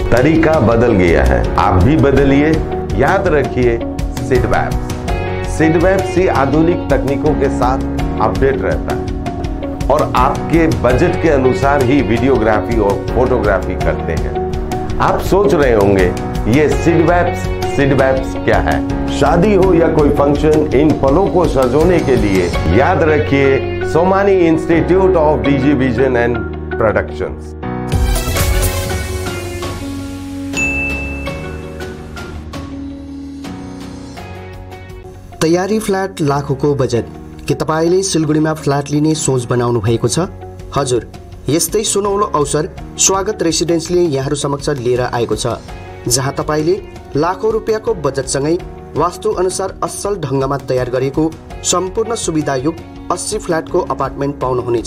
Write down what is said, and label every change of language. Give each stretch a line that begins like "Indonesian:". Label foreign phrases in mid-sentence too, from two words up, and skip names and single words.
Hindi: तरीका बदल गया है, आप भी बदलिए। याद रखिए सिडवैप्स ही आधुनिक तकनीकों के साथ अपडेट रहता है और आपके बजट के अनुसार ही वीडियोग्राफी और फोटोग्राफी करते हैं। आप सोच रहे होंगे ये सिडवैप्स क्या है? शादी हो या कोई फंक्शन, इन पलों को सजोने के लिए याद रखिए सोमानी इंस्टीट्यूट ऑफ डीजी विजन एंड प्रोडक्शंस।
Nepali: तयारी फ्ल्याट लाखौंको बजेट। के तपाईले सिलगढीमा फ्ल्याट लिने सोच बनाउनु भएको छ? हजुर, यस्तै सुनौलो अवसर स्वागत रेसिडेन्सले यहाँहरु समक्ष लिएर आएको छ, जहाँ तपाईले लाखौं रुपैयाँको बजेटसँगै वास्तु अनुसार असल ढंगमा तयार गरेको सम्पूर्ण सुविधायुक्त 80 फ्ल्याटको अपार्टमेन्ट पाउनुहुनेछ।